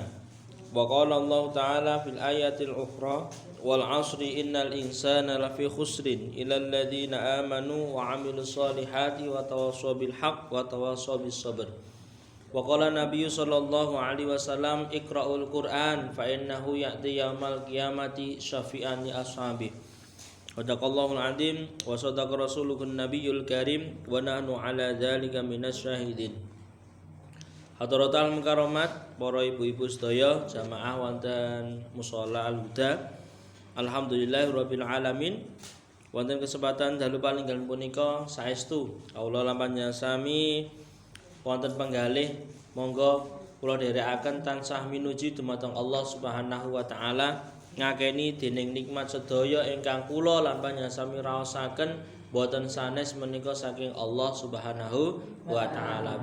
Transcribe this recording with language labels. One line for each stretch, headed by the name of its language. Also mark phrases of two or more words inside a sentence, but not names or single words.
Arabic: وقال الله تعالى في الآية الأخرى والعصر إن الإنسان لفي خسر إلا الذين آمنوا وعملوا الصالحات وتواصوا بالحق وتواصوا بالصبر. وقال النبي صلى الله عليه وسلم اقرأوا القرآن فإنه يأتي يوم القيامة شفيعا لأصحابه. صدق الله العظيم وصدق رسوله النبي الكريم ونحن على ذلك من الشاهدين. حضرات المكرمات,
Javanese: para ibu-ibu sedaya jamaah wonten mushola Al-Huda.
Arabic: الحمد لله رب العالمين.
Javanese: Wonten kesempatan dalu paninggal punika saestu Allah lan panjenengan sami wonten penggalih monggo kula dherekaken tansah minuji dumateng
Arabic: الله سبحانه وتعالى
Javanese: ngakeni dening nikmat sedaya ingkang kula lan panjenengan sami raosaken boten sanes menika saking
Arabic: الله سبحانه وتعالى.